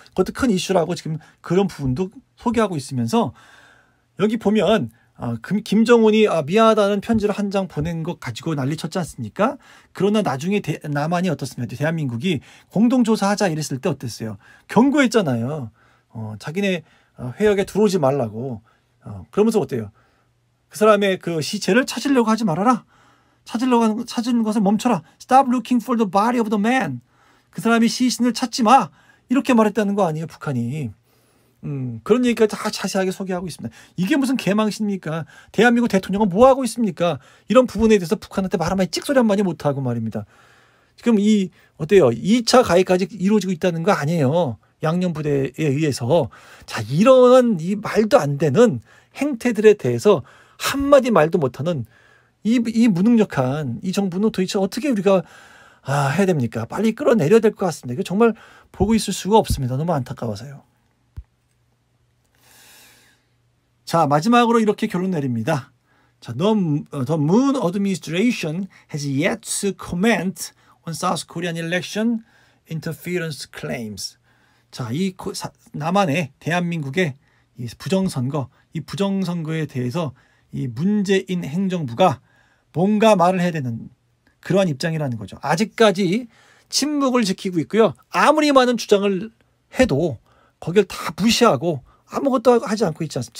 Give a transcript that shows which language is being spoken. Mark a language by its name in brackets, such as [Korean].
[Korean] 그것도 큰 이슈라고 지금 그런 부분도 소개하고 있으면서 여기 보면 김정은이 미안하다는 편지를 한 장 보낸 것 가지고 난리 쳤지 않습니까? 그러나 나중에 남한이 어떻습니까? 대한민국이 공동조사하자 이랬을 때 어땠어요? 경고했잖아요. 자기네 회역에 들어오지 말라고. 그러면서 어때요? 그 사람의 그 시체를 찾으려고 하지 말아라. 찾는 것을 멈춰라. [English] Stop looking for the body of the man. [Korean] 그 사람이 시신을 찾지 마. 이렇게 말했다는 거 아니에요, 북한이. 그런 얘기까지 다 자세하게 소개하고 있습니다. 이게 무슨 개망신입니까? 대한민국 대통령은 뭐 하고 있습니까? 이런 부분에 대해서 북한한테 말 한마디 찍소리 한마디 못하고 말입니다. 지금 어때요? 2차 가해까지 이루어지고 있다는 거 아니에요. 양념부대에 의해서. 자, 이런 이 말도 안 되는 행태들에 대해서 한마디 말도 못하는 이 무능력한 이 정부는 도대체 어떻게 우리가 해야 됩니까? 빨리 끌어내려야 될 것 같습니다. 이거 정말 보고 있을 수가 없습니다. 너무 안타까워서요. 자, 마지막으로 이렇게 결론 내립니다. [English] 자, the Moon administration has yet to comment on South Korean election interference claims. [Korean] 자, 이 남한의 대한민국의 이 부정선거에 대해서 이 문재인 행정부가 뭔가 말을 해야 되는 그러한 입장이라는 거죠. 아직까지 침묵을 지키고 있고요. 아무리 많은 주장을 해도 거기를 다 무시하고 아무것도 하지 않고 있지 않습니까?